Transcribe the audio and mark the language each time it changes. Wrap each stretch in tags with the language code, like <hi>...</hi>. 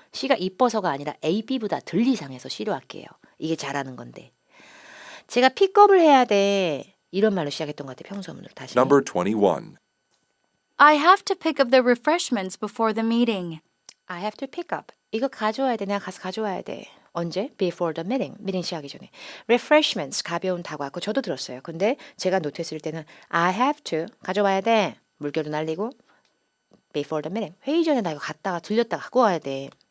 <ko>C가 이뻐서가 아니라 A, B보다 덜 이상해서 C로 할게요. 이게 잘하는 건데. 제가 픽업을 해야 돼. 이런 말로 시작했던 것 같아요. 평소문으로 다시.</ko> <en>Number 21. I have to pick up the refreshments before the meeting. I have to pick up.</en> <ko>이거 가져와야 돼. 내가 가서 가져와야 돼. 언제?</ko> <en>Before the meeting.</en> <ko>미팅 시작하기 전에. Refreshments. 가벼운 다과. 그거 저도 들었어요. 근데 제가 노트했을 때는</ko> <en>I have to.</en> <ko>가져와야 돼. 물결도 날리고.</ko> <en>Before the meeting.</en> <ko>회의 전에 나 이거 갔다가 들렸다가 갖고 와야 돼.</ko>